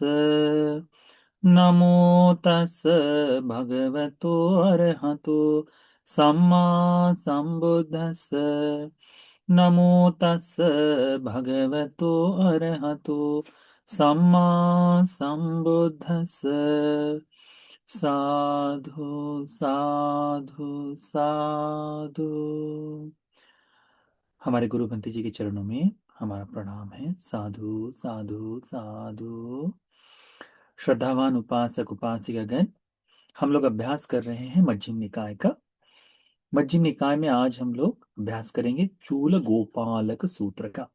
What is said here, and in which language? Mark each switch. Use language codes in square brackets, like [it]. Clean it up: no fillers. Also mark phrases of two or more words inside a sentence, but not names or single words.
[pi] नमो तस् भगवतो अरहतो सम्मा सम्बुद्धस्स। नमो तस् भगवतो अरहतो सम्मा सम्बुद्धस्स। साधु साधु साधु। [hi] हमारे गुरु पंत जी के चरणों में हमारा प्रणाम है। [pi] साधु साधु साधु। [hi] श्रद्धावान उपासक उपासिकागण, हम लोग अभ्यास कर रहे हैं मध्यम निकाय का। मध्यम निकाय में आज हम लोग अभ्यास करेंगे चूल गोपालक सूत्र का।